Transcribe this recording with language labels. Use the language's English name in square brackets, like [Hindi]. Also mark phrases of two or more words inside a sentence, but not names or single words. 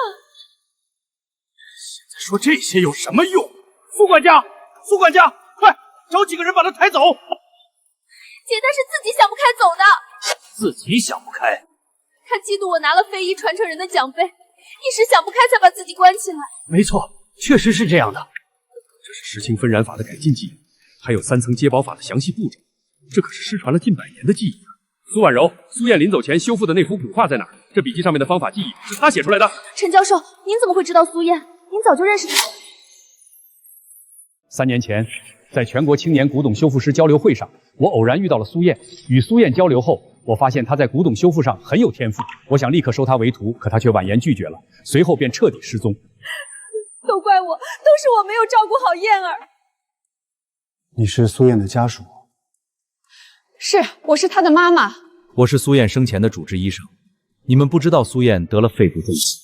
[Chinese] 现在说这些有什么用？苏管家，苏管家，快找几个人把她抬走！姐，她是自己想不开走的。自己想不开？她嫉妒我拿了非遗传承人的奖杯，一时想不开才把自己关起来。没錯，確實是這樣的。這是石青分染法的改進技藝，還有3層接寶法的詳細步驟，這可是失傳了近100年的技藝啊！蘇婉柔，蘇燕臨走前修復的那幅古畫在哪兒？這筆記上面的方法技藝是他寫出來的。陳教授，您怎麼會知道蘇燕？您早就認識她。 3年前，在全國青年古董修復師交流會上，我偶然遇到了蘇燕。與蘇燕交流後，我發現她在古董修復上很有天賦，我想立刻收她為徒，可她卻婉言拒絕了，隨後便徹底失蹤。都怪我，都是我沒有照顧好燕兒。你是蘇燕的家屬？是，我是她的媽媽。我是蘇燕生前的主治醫生。你們不知道蘇燕得了肺部重疾。